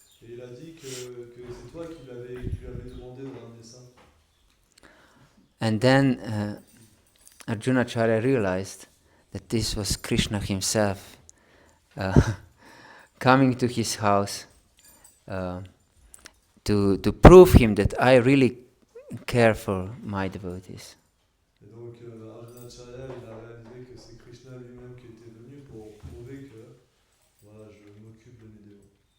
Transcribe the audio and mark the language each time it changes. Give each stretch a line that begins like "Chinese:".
French: Et il a dit que c'est toi qui lui avais demandé de ramener ça.
English: And then Arjuna Acharya realized that this was Krishna himself coming to his house to prove him that I really care for my devotees.
French: Et donc Arjunacharya, il a réalisé que c'est Krishna lui-même qui était venu pour prouver que voilà, je m'occupe de mes dévots.